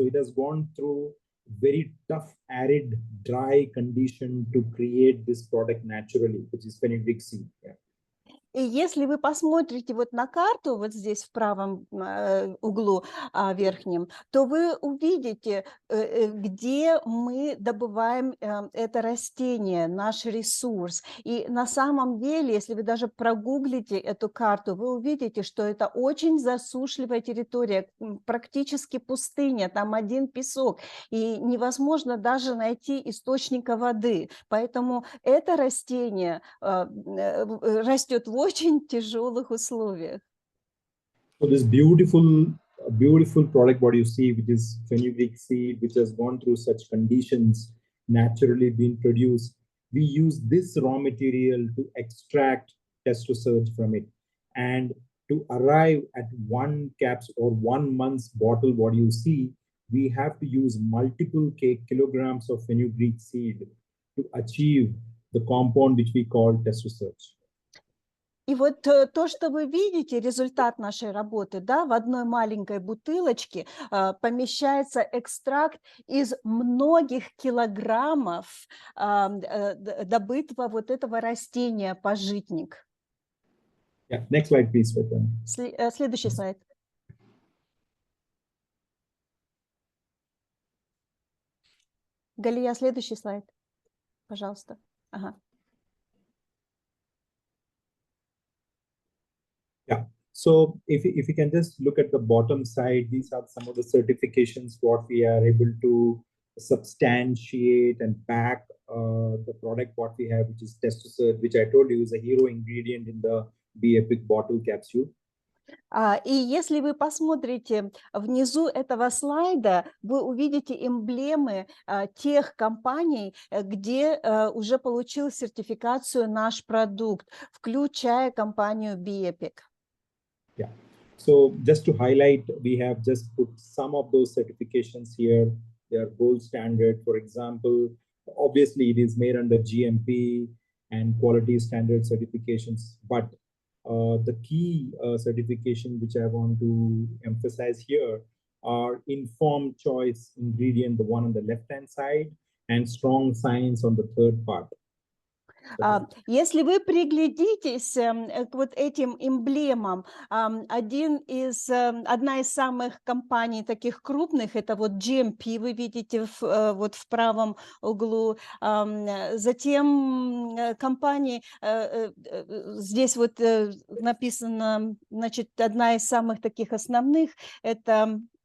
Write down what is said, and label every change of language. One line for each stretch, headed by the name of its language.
English: So it has gone through very tough, arid, dry condition to create this product naturally, which is fenugreek seed. Yeah.
Russian: И если вы посмотрите вот на карту, вот здесь в правом углу верхнем, то вы увидите, где мы добываем это растение, наш ресурс. И на самом деле, если вы даже прогуглите эту карту, вы увидите, что это очень засушливая территория, практически пустыня, там один песок, и невозможно даже найти источника воды. Поэтому это растение растет в очень тяжелых условиях.
English: So this beautiful product, what you see, which is fenugreek seed, which has gone through such conditions, naturally being produced, we use this raw material to extract testosterone from it. And to arrive at 1 capsule or 1 month's bottle, what you see, we have to use multiple kilograms of fenugreek seed to achieve the compound which we call testosterone.
Russian: И вот то, что вы видите, результат нашей работы, да, в одной маленькой бутылочке помещается экстракт из многих килограммов добытого вот этого растения пажитник.
English: Yeah, next slide, please, Svetlana.
Russian: Следующий слайд. Галия, следующий слайд, пожалуйста. Ага.
English: Yeah. So if you can just look at the bottom side, these are some of the certifications what we are able to substantiate and back the product what we have, which is Testosterone, which I told you is a hero ingredient in the Be Epic bottle capsule.
Russian: И если вы посмотрите внизу этого слайда, вы увидите эмблемы тех компаний, где уже получил сертификацию наш продукт, включая компанию Be Epic.
English: Yeah. So just to highlight, we have just put some of those certifications here. They are gold standard. For example, obviously it is made under GMP and quality standard certifications, but the key certification which I want to emphasize here are informed choice ingredient, the one on the left-hand side, and strong science on the third part.
Russian: Если вы приглядитесь к вот этим эмблемам, одна из самых компаний таких крупных, это вот GMP, вы видите вот в правом углу, затем компании, здесь вот написано, значит, одна из самых таких основных, это...